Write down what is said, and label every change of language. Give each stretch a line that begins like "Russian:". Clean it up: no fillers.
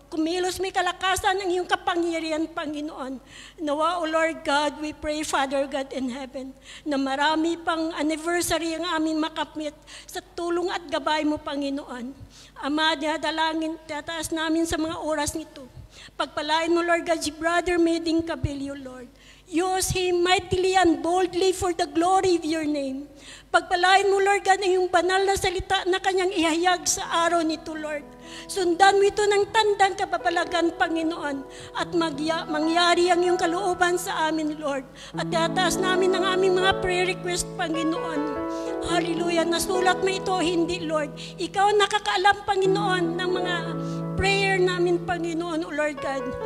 Filipino: Kumilos may kalakasan ang iyong kapangyarihan, Panginoon. Nawa, O Lord God,
English: we pray, Father God in heaven,
Filipino: na marami pang anniversary ang aming makamit sa tulong at gabay mo, Panginoon. Ama, dinadalangin, tataas namin sa mga oras nito. Pagpalain mo, Lord God, si Brother Meding Cabello, Lord.
English: Use him mightily and boldly for the glory of your name.
Filipino: Pagpalain mo, Lord God, ang iyong banal na salita na kanyang ihayag sa araw nito, Lord. Sundan mo ito ng tandang kababalagan, Panginoon, at mangyari ang iyong kalooban sa amin, Lord. At tataas namin ang aming mga prayer request, Panginoon. Hallelujah. Nasulat mo ito, hindi, Lord. Ikaw nakakaalam, Panginoon, ng mga prayer namin, Panginoon, O Lord God.